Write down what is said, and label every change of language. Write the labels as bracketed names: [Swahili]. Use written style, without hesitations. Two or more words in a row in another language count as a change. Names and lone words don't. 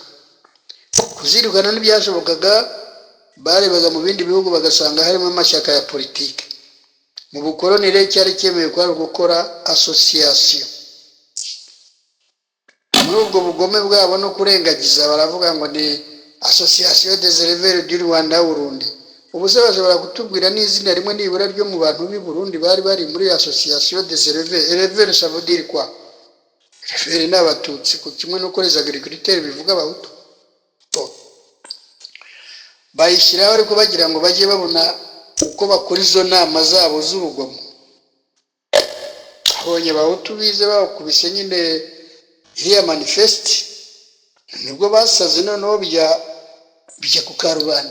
[Kinyarwanda] Kuzirukana ntibyashobokaga, barebaga mu bindi bihugu bagasanga harimo amashyaka ya politiki. Mu bukoroni rero cyari cyemewe kwari gukora association. Muri ubwo bugome bwabo no kurengagiza baravuga ngo ni Association des éleveurs du Rwanda Burundi. Ubu se bashobora kutubwira n'izina rimwe nibura ryo mu bantu b'i Burundi bari bari muri Association des éleveurs? [French] Éleveurs ça veut dire quoi? [Kinyarwanda] Éleveurs ni abatutsi, ku kimwe n'uko [French] les agriculteurs [Kinyarwanda] bivuga abahutu. Bayishyiraho ariko bagira ngo bajye babona uko bakora izo nama zabo z'urugomo. Abonye abahutu bize bakubise nyine iriya manifeste, nibwo basaze noneho bijya ku karubanda.